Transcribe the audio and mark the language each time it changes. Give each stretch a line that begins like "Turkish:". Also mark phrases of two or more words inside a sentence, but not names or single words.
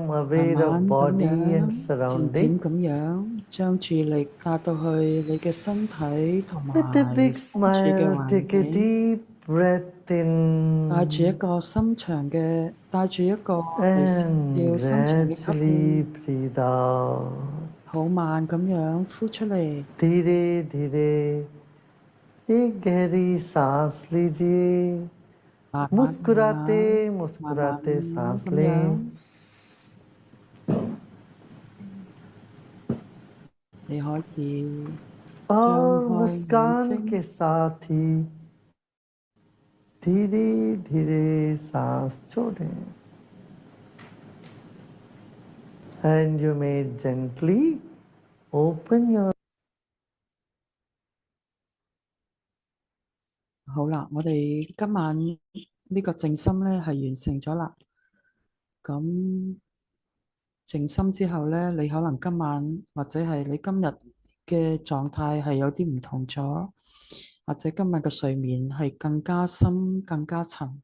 Cantonese: 慢
English: aware
Cantonese: 慢
English: of
Cantonese: 咁
English: body
Cantonese: 樣，
English: and
Cantonese: 漸
English: surrounding.
Cantonese: 漸咁樣，將注意力帶到去你嘅身體同
English: With a
Cantonese: 埋
English: big
Cantonese: 身處嘅
English: smile,
Cantonese: 環
English: take a
Cantonese: 境，
English: deep breath
Cantonese: 帶住一
English: in
Cantonese: 個深長嘅，帶住一個微笑
English: and
Cantonese: 深長嘅吸
English: gradually
Cantonese: 氣，
English: breathe out.
Cantonese: 好慢咁樣呼出嚟，
Hindi: धीरे धीरे एक गहरी सांस लीजिए।
Cantonese: 慢慢咁
Hindi: मुस्कुराते
Cantonese: 樣，慢慢
Hindi: मुस्कुराते सांस
Cantonese: 咁
Hindi: लें।
Cantonese: 樣，你可以張
Hindi: और
Cantonese: 開眼
Hindi: मुस्कान
Cantonese: 睛。
Hindi: के साथ ही धीरे धीरे सांस छोड़ें।
English: And you may gently open your
Cantonese: 好啦，我哋今晚呢個靜心咧係完成咗啦。咁靜心之後咧，你可能今晚或者係你今日嘅狀態係有啲唔同咗，或者今日嘅睡眠係更加深、更加沉。